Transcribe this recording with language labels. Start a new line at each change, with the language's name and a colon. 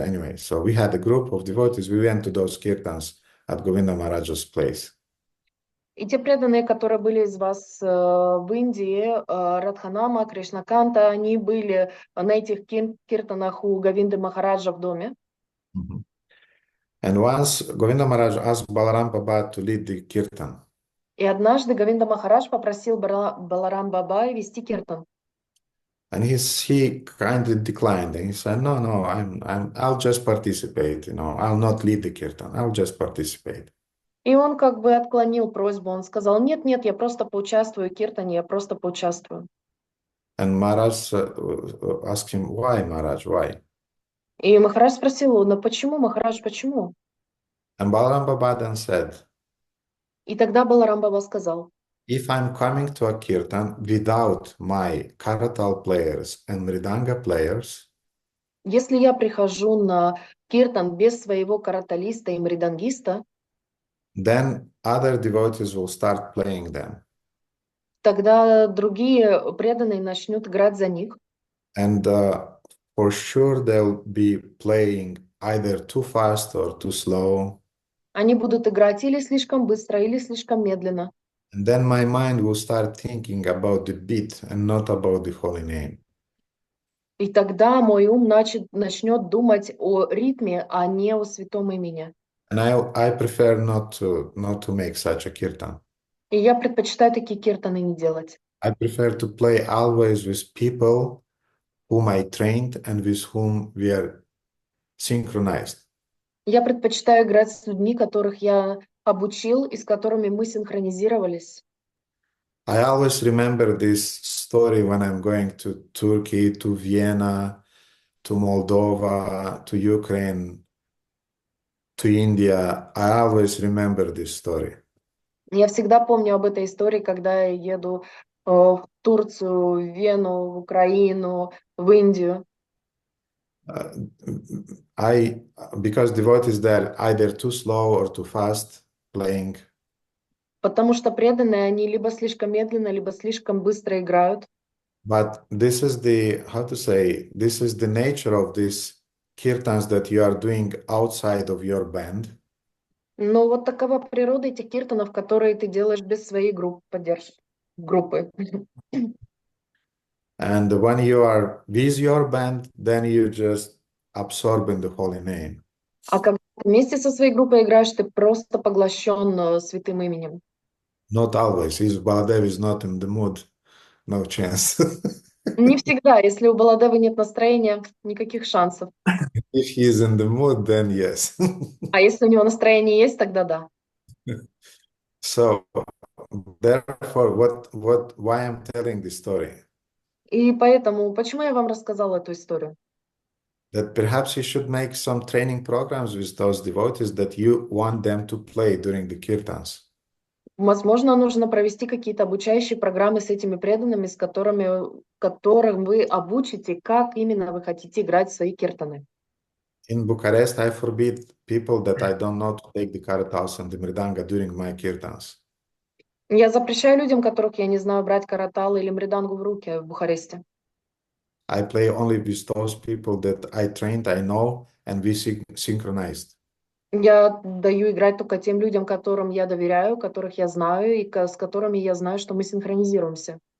English: Anyway, so we had a group of devotees. We went to those kirtans at Govinda Maharaj's place.
Russian: И те преданные, которые были из вас в Индии, Радханама, Кришнаканта, они были на этих киртанах у Говинды Махараджа в доме.
English: And once Govinda Maharaj asked Balaram Baba to lead the kirtan.
Russian: И однажды Говинда Махарадж попросил Баларам Баба вести киртан.
English: And he kindly declined, and he said, "No, no, I'll just participate. I'll not lead the kirtan. I'll just participate."
Russian: И он как бы отклонил просьбу, он сказал: нет, нет, я просто поучаствую в киртане, я просто поучаствую.
English: And Maharaj asked him, "Why, Maharaj? Why?"
Russian: И Махарадж спросил его: ну почему, Махарадж, почему?
English: And Balaram Baba then said,
Russian: И тогда Баларам Баба сказал:
English: "If I'm coming to a kirtan without my karatal players and mridanga players,
Russian: если я прихожу на киртан без своего караталиста и мридангиста,
English: then other devotees will start playing them.
Russian: тогда другие преданные начнут играть за них.
English: And for sure they'll be playing either too fast or too slow.
Russian: Они будут играть или слишком быстро, или слишком медленно.
English: And then my mind will start thinking about the beat and not about the holy name.
Russian: И тогда мой ум начнет думать о ритме, а не о святом имени.
English: And I prefer not to make such a kirtan.
Russian: И я предпочитаю такие киртаны не делать.
English: I prefer to play always with people whom I trained and with whom we are synchronized.
Russian: Я предпочитаю играть с людьми, которых я обучил и с которыми мы синхронизировались.
English: I always remember this story when I'm going to Turkey, to Vienna, to Moldova, to Ukraine, to India. I always remember this story.
Russian: Я всегда помню об этой истории, когда я еду в Турцию, в Вену, в Украину, в Индию.
English: Because devotees there either too slow or too fast playing.
Russian: Потому что преданные, они либо слишком медленно, либо слишком быстро играют.
English: But this is this is the nature of these kirtans that you are doing outside of your band.
Russian: Но вот такова природа этих киртанов, которые ты делаешь без своей группы.
English: And when you are with your band, then you just absorb in the holy name.
Russian: А когда вместе со своей группой играешь, ты просто поглощен святым именем.
English: Not always. If Baladev is not in the mood, no chance.
Russian: Не всегда. Если у Баладевы нет настроения, никаких шансов.
English: If he is in the mood, then yes.
Russian: А если у него настроение есть, тогда да.
English: So, therefore, why I'm telling this story?
Russian: И поэтому, почему я вам рассказала эту историю?
English: That perhaps you should make some training programs with those devotees that you want them to play during the kirtans.
Russian: Возможно, нужно провести какие-то обучающие программы с этими преданными, которых вы обучите, как именно вы хотите играть свои киртаны.
English: In Bucharest, I forbid people that I don't know to take the karatals and the mridanga during my kirtans.
Russian: Я запрещаю людям, которых я не знаю, брать каратал или мридангу в руки в Бухаресте.
English: I play only with those people that I trained, I know, and we synchronized.
Russian: Я даю играть только тем людям, которым я доверяю, которых я знаю, и с которыми я знаю, что мы синхронизируемся.